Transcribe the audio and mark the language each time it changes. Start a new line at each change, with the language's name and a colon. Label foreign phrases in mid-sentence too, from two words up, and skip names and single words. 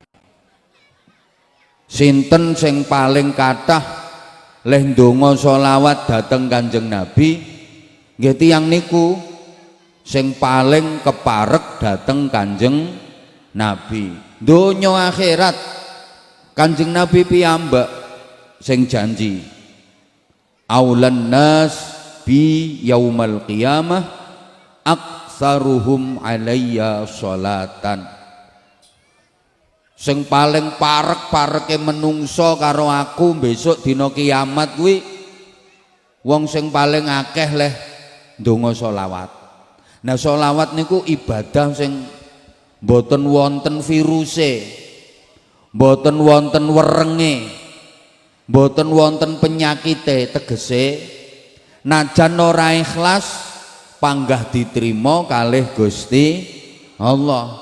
Javanese: Sinten sing paling kathah leh ndonga sholawat dhateng Kanjeng Nabi, nggih tiyang niku sing paling keparek dhateng Kanjeng Nabi. Donya akhirat Kanjeng Nabi piyambak sing janji
Arabic: أولى الناس بي يوم القيامة أكثرهم علي صلاة.
Javanese: Sing paling parek-pareke menungso karo aku besok dina kiamat kuwi Wong sing paling akeh leh ndonga sholawat. Nah sholawat niku ibadah sing mboten wonten viruse, mboten wonten werenge, mboten wonten penyakite, tegese najan ora ikhlas panggah diterima kalih Gusti Allah.